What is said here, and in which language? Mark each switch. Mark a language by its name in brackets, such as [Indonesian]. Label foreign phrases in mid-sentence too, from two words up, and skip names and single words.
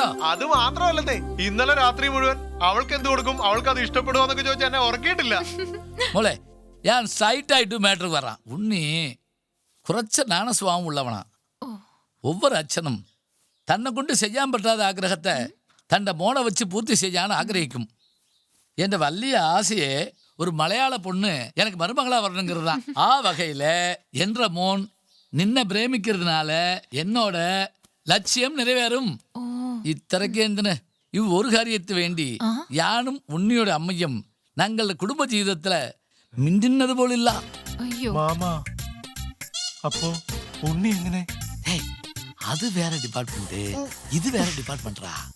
[Malayalam] അത് മാത്രമല്ലേ, ഇന്നലെ രാത്രി മുഴുവൻ അവൾക്ക് എന്ത് കൊടുക്കും, അവൾക്ക് അത് ഇഷ്ടപ്പെടുമോ എന്നൊക്കെ ചോദിച്ചാൽ എന്നെ ഉറക്കിയിട്ടില്ല. മോളെ, ഞാൻ സൈറ്റായിട്ട് മാറ്റർ പറ. ഉണ്ണി കുറച്ച് നാണസ്വഭാവം ഉള്ളവണാ. ഒവ്വൊരു അച്ഛനും തന്നെ കൊണ്ട് ചെയ്യാൻ പറ്റാത്ത ആഗ്രഹത്തെ തൻ്റെ മോണെ വെച്ച് പൂർത്തി ചെയ്യാൻ ആഗ്രഹിക്കും. എൻ്റെ വലിയ ആശയെ [Tamil] ஒரு மலையாள பொண்ணு எனக்கு மருமகளா வரணுங்கிறதா. ஆ வகையில என்ற மோன் நின்ன பிரேமிக்கிறதுனால என்னோட லட்சியம் நிறைவேறும். [Malayalam] ഇത്രയ്ക്ക് എന്തിന് ഈ ഒരു കാര്യത്തിന് വേണ്ടി ഞാനും ഉണ്ണിയുടെ അമ്മയും ഞങ്ങളുടെ കുടുംബ ജീവിതത്തില് മിണ്ടുന്നത് പോലില്ല. അയ്യോ മാമാ അപ്പോ ഉണ്ണി എങ്ങനെ? അത് വേറെ ഡിപ്പാർട്ട്മെന്റ്, ഇത് വേറെ ഡിപ്പാർട്ട്മെന്റാ.